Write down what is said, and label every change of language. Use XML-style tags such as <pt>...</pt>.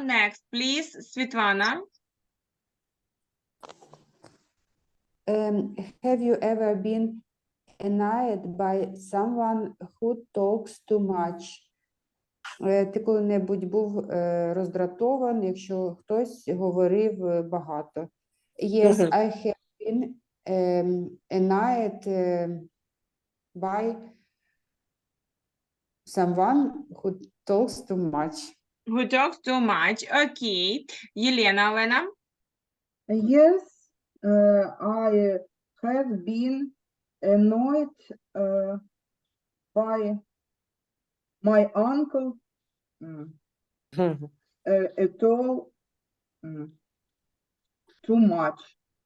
<en>Next, please, Світлана. Have you ever been annoyed by someone who talks too much?</en> <uk>Ти коли-небудь був роздратований, якщо хтось говорив багато?</uk> <en>Yes, I have been annoyed by someone who talks too much. Who talks too much? Okay. Єлена Олена. Yes, I have been annoyed by my uncle at all too much.</en>